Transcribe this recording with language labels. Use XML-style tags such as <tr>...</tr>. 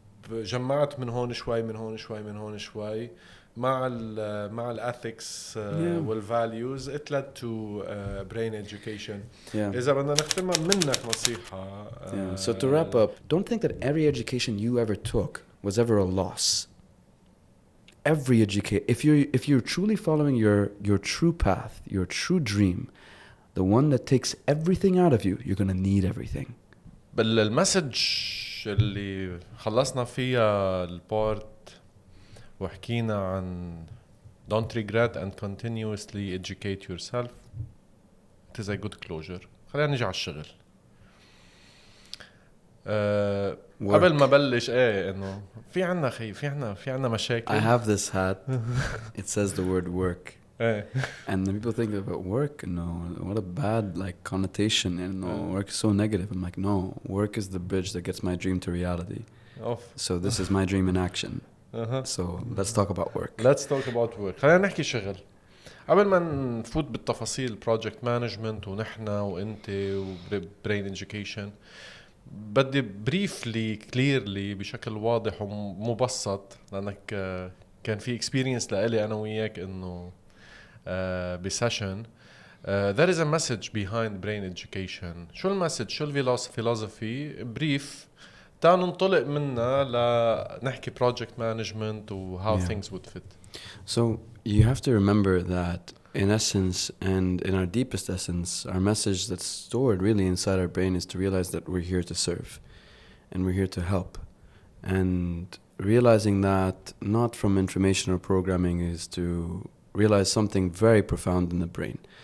<ar>وجمعت من هون شوي من هون شوي من هون شوي مع الethics والvalues</ar> <en>it led to brain education.</en> <ar>إذا بدنا نختمها منك نصيحة.</ar> <en>So to wrap up, don't think that every education you ever took was ever a loss. Every education, if you're truly following your true path, your true dream, the one that takes everything out of you, you're going to need everything.</en> <ar>بالمسج اللي خلصنا فيها البارت وحكينا عن</ar> <en>don't regret and continuously educate yourself, it is a good closure.</en> <ar>خلينا نيجي على الشغل. قبل ما بلش انه في عنا مشاكل.</ar> <en>I have this hat. It says the word work. And then people think about work, what a bad like connotation, and work is so negative. I'm like, no, work is the bridge that gets my dream to reality. So this is my dream in action. So let's talk about work. Let's talk about work.</en> <ar>خلينا نحكي شغل. قبل ما نفوت بالتفاصيل project management ونحنا وانت وbrain education, بدي بريفلي كليرلي بشكل واضح ومبسط لأنك كان في experience لإلي أنا وياك إنه بسيشن</ar> <en>there is a message behind brain education.</en> <ar>شو المسج؟ شو الفلسفي؟ بريف تعالوا ننطلق منها لنحكي project management و</ar> <en>how things would fit. So you have to remember that in essence and in our deepest essence, our message that's stored really inside our brain is to realize that we're here to serve and we're here to help. And realizing that not from information or programming is to realize something very profound in the brain.</en>